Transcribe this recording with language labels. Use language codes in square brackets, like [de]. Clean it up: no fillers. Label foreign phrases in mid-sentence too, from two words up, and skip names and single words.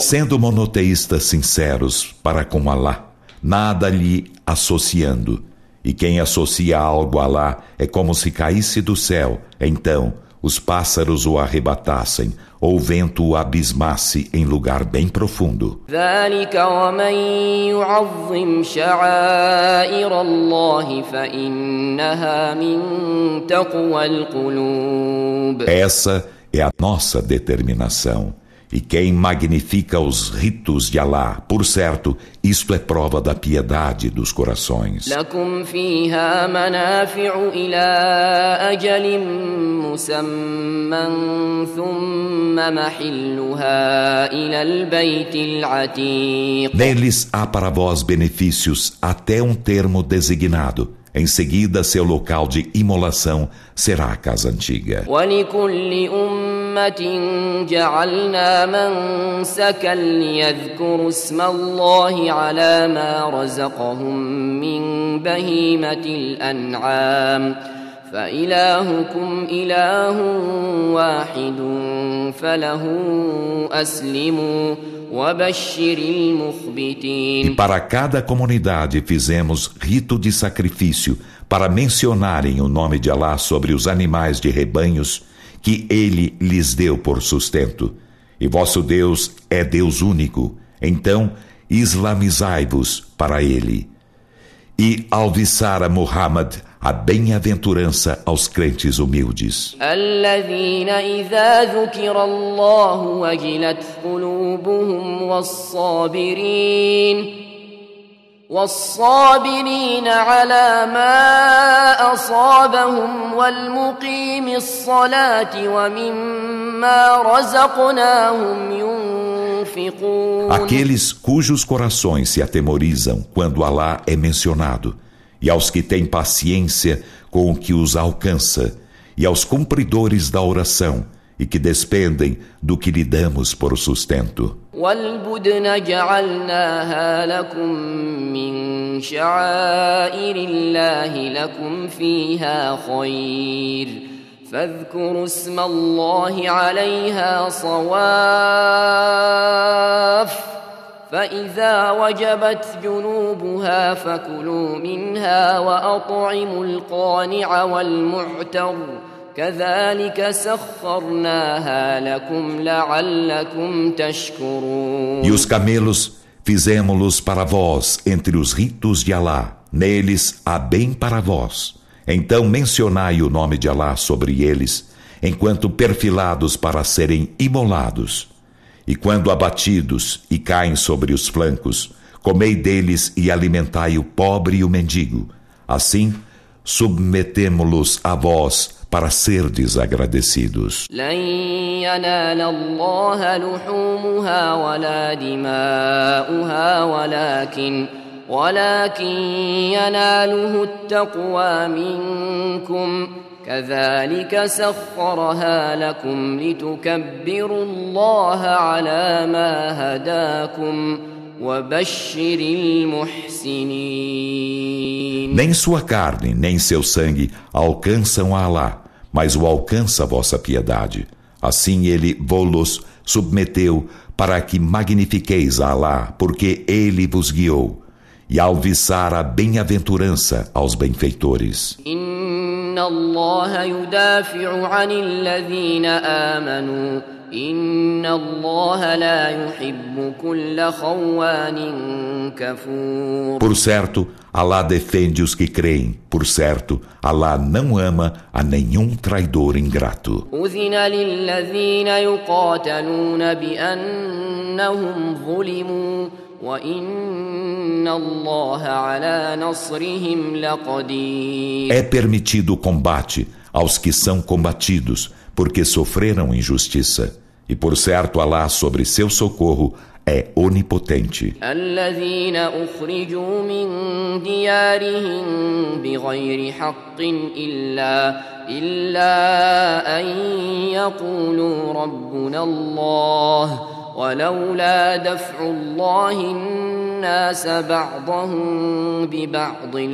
[pt] Sendo monoteístas sinceros para com Alá, nada lhe associando, e quem associa algo a Alá é como se caísse do céu, então os pássaros o arrebatassem, ou o vento o abismasse em lugar bem profundo. [ar] ذلك ومن يعظم شعائر الله فإنها من تقوى القلوب. [pt] Essa é a nossa determinação. E quem magnifica os ritos de Alá, por certo, isto é prova da piedade dos corações. [ar] لكم فيها منافع إلى أجل مسمى ثم محلها إلى البيت العتيق. [pt] Neles há para vós benefícios até um termo designado. Em seguida, seu local de imolação será a casa antiga. [ar] ولكل أمة جعلنا منسكا ليذكروا اسم الله على ما رزقهم من بهيمة الأنعام فإلهكم إله واحد فله أسلموا وبشر المخبتين. [pt] E para cada comunidade fizemos rito de sacrifício para mencionarem o nome de Alá sobre os animais de rebanhos que ele lhes deu por sustento. E vosso Deus é Deus único, então islamizai-vos para ele. E alviçar a Muhammad a bem-aventurança aos crentes humildes. [ar] الذين إذا ذكر الله وجلت قلوبهم والصابرين على ما أصابهم والمقيم الصلاة ومما رزقناهم ينفقون. [pt] Aqueles cujos corações se atemorizam quando Alá é mencionado, e aos que têm paciência com o que os alcança, e aos cumpridores da oração, e que despendem do que lhe damos por sustento. [ar] والبدن جعلناها لكم من شعائر الله لكم فيها خير فاذكروا اسم الله عليها فإذا وجبت جنوبها فكلوا منها وأطعموا القانع والمعتر كذلك سخرناها لكم لعلكم تشكرون. [pt] E os camelos fizemo-los para vós entre os ritos de Alá. Neles há bem para vós. Então mencionai o nome de Alá sobre eles, enquanto perfilados para serem imolados. E quando abatidos e caem sobre os flancos, comei deles e alimentai o pobre e o mendigo. Assim, submetemo-los a vós para serdes agradecidos. [ar] لن ينال الله لحومها ولا دماؤها ولكن يناله التقوى منكم كذلك سخرها لكم لتكبروا الله على ما هداكم وبشر المحسنين. [pt] Nem sua carne, nem seu sangue alcançam a Alá, mas o alcança a vossa piedade. Assim ele vô-los submeteu para que magnifiqueis a Alá, porque ele vos guiou, e alviçar a bem-aventurança aos benfeitores. [ar] إن الله يدافع عن الذين آمنوا إن الله لا يحب كل خوان كفور. [pt] Por certo, Alá defende os que creem. Por certo, Alá não ama a nenhum traidor ingrato. [ar] أذن للذين يقاتلون بأنهم ظلموا وإن الله على نصرهم لقدير. [pt] É permitido o combate aos que são combatidos, porque sofreram injustiça. E por certo, Alá sobre seu socorro é onipotente. [ar] الذين أخرجوا من ديارهم بغير حق إلا أن يقولوا ربنا الله ولولا دفع الله الناس بعضهم ببعض